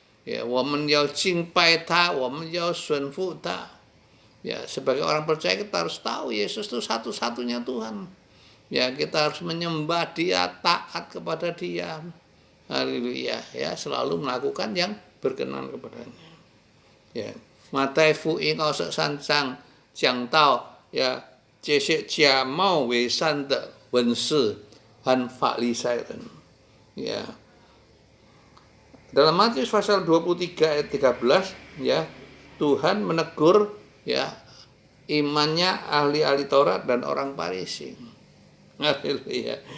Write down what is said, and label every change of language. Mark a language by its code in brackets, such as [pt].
[zh] Ya, 我们要敬拜他，我们要顺服他. [id] Ya, sebagai orang percaya kita harus tahu Yesus itu satu-satunya Tuhan. Ya, kita harus menyembah Dia, taat kepada Dia. Haleluya, ya, selalu melakukan yang berkenan kepadanya. [zh] Ya, 马太福音23章讲到呀，这些假冒伪善的文士和法利赛人，ya. [id] Dalam Matius pasal 23 ayat 13, ya, Tuhan menegur ya imannya ahli-ahli Taurat dan orang Farisi. Haleluya.